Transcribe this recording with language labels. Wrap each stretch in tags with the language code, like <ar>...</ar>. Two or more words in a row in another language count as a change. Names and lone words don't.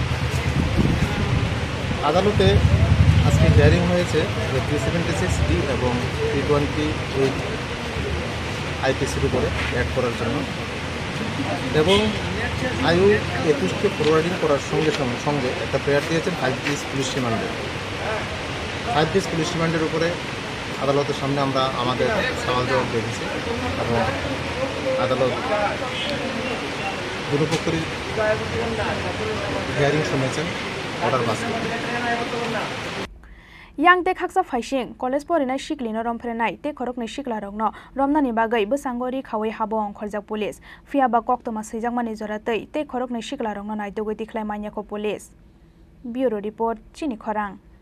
<bn>আদালতে আজকে হিয়ারিং হয়েছে যে 376D এবং 328 আইপিসির উপরে অ্যাড করার জন্য এবং আয়ু 21কে ফরওয়ার্ডিং করার সঙ্গে একটা প্রেয়ার দিয়েছেন 5 পিস পুলিশ রিমান্ডের উপরে আদালতের সামনে আমরা আমাদের সওয়াল জবাব রেখেছি এবং আদালত দুটো পক্ষেরই হিয়ারিং শুনেছেন</bn> <en>order pass</en> <trp>yang te khaksa phaising college porinai siklino romphrenai te khorokni siklarokno romnani bagai bosangori khawai habo ongkhorjak police fiaba koktoma seijakmani joratei te khorokni siklarokno naitogoi tikhlai manyako</trp> <en>police bureau report</en> <trp>Chini Khorang</trp>